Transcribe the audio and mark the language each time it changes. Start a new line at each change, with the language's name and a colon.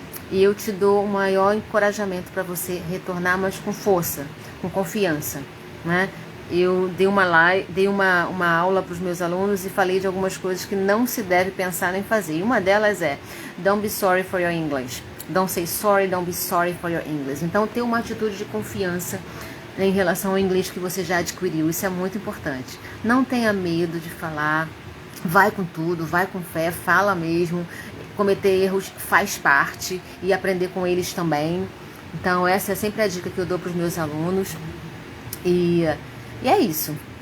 Portuguese: E eu te dou o maior encorajamento para você retornar, mas com força, com confiança, né? Eu dei uma aula para os meus alunos e falei de algumas coisas que não se deve pensar em fazer. E uma delas é:
English: don't be sorry for your English. Don't say sorry, don't be sorry for your English.
Portuguese: Então, ter uma atitude de confiança em relação ao inglês que você já adquiriu. Isso é muito importante. Não tenha medo de falar. Vai com tudo, vai com fé, fala mesmo. Cometer erros faz parte e aprender com eles também. Então essa é sempre a dica que eu dou para os meus alunos. E é isso.